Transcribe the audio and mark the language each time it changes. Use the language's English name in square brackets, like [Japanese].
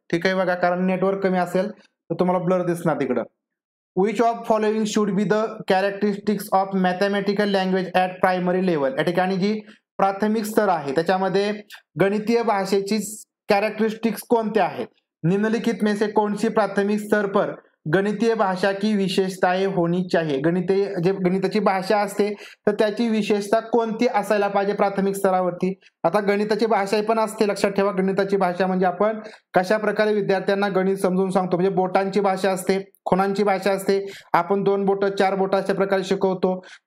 [Marathi] ठीक आहे बघा, कारण नेटवर्क कमी असेल तर तुम्हाला ब्लर दिसणार तिकडं. [English] Which of following should be the characteristics of mathematical language at primary level. [Marathi] या ठिकाणी जी प्राथमिक स्तर आहे त्याच्यामध्ये गणितीय भाषेची कॅरेक्टरिस्टिक्स कोणत्या आहेत? [Hindi] निम्नलिखित में से कौन सी प्राथमिक स्तर पर गणितीय भाषा की विशेषताएं होनी चाहिए. [Marathi] गणिताची भाषा असते तर त्याची विशेषता कोणती असायला पाहिजे प्राथमिक स्तरावरती? आता गणिताची भाषा पण असते, लक्षात ठेवा. गणिताची भाषा म्हणजे आपण कशा प्रकारे विद्यार्थ्यांना गणित समजून सांगतो. म्हणजे बोटांची भाषा असते, खुणांची भाषा असते. आपण 2 बोटं 4 बोटं अशा प्रकारे शिकवतो.